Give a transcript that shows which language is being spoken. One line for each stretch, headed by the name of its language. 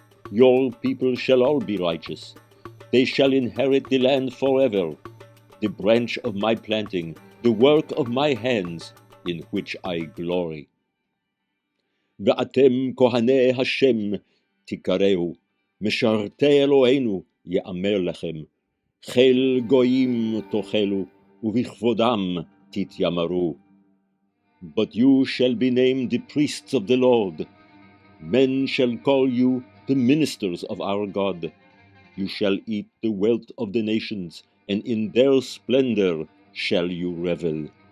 English: Your people shall all be righteous. They shall inherit the land forever, the branch of my planting, the work of my hands, in which I glory.
Hebrew: Ve'atem kohanei Hashem tikareu, משרתי אלוהינו יאמר לכם, חיל גויים תאכלו, ובכבודם תתיימרו.
English: But you shall be named the priests of the Lord. Men shall call you the ministers of our God. You shall eat the wealth of the nations, and in their splendor shall you revel.